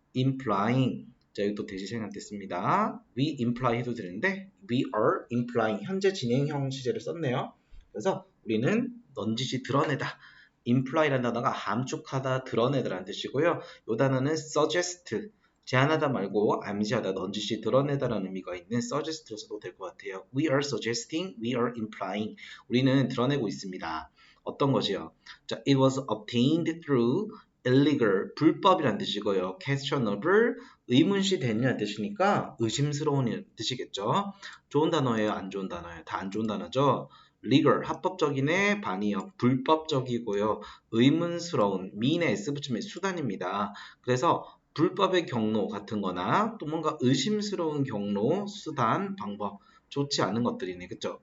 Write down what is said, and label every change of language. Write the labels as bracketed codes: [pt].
[ko] implying, 자 여기 또 대시 생략됐습니다. we imply 해도 되는데 [en] we are implying, [ko] 현재 진행형 시제를 썼네요. 그래서 우리는 넌지시 드러내다. imply라는 단어가 함축하다, 드러내다라는 뜻이고요. 이 단어는 suggest, 제안하다 말고 암시하다, 넌지시 드러내다라는 의미가 있는 suggest로 써도 될 것 같아요. [en] We are suggesting, we are implying. [ko] 우리는 드러내고 있습니다. 어떤 것이요? [en] 자, it was obtained through illegal, [ko] 불법이란 뜻이고요. questionable, 의문시 되느냐는 뜻이니까 의심스러운 뜻이겠죠. 좋은 단어예요? 안 좋은 단어예요? 다 안 좋은 단어죠. legal, 합법적인의 반이요. 불법적이고요. 의문스러운, 미인의 S 붙이면 수단입니다. 그래서 불법의 경로 같은 거나 또 뭔가 의심스러운 경로, 수단, 방법, 좋지 않은 것들이네. 그쵸?